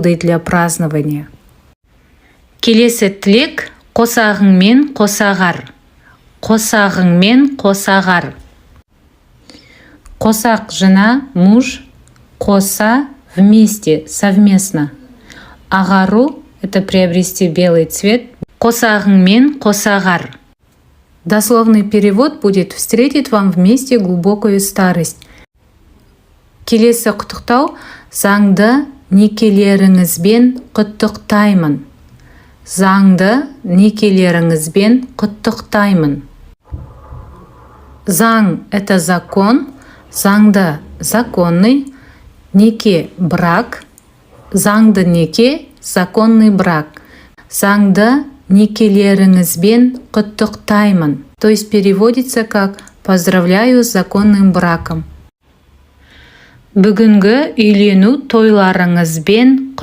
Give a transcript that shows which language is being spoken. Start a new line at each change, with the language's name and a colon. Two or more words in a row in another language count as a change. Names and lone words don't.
Russian: поводы для празднования.
Kazakh: Келесі тілек қосағыңмен қосағар. Қосағыңмен қосағар.
Russian: Қосақ жена, муж, коса вместе, совместно. Агару – это приобрести белый цвет.
Kazakh: Қосағыңмен қосағар.
Russian: Дословный перевод будет «встретить вам вместе глубокую старость».
Kazakh: Келесі құттықтау «Заңды некелеріңізбен құттықтаймын». Заңды некелеріңізбен құттықтаймын. Заң –
Russian: это закон, заңды – законный, неке – брак,
Kazakh: заңды неке
Russian: – законный брак.
Kazakh: Заңды некелеріңізбен құттықтаймын.
Russian: То есть переводится как «поздравляю с законным браком».
Kazakh: Бүгінгі үйлену тойларыңызбен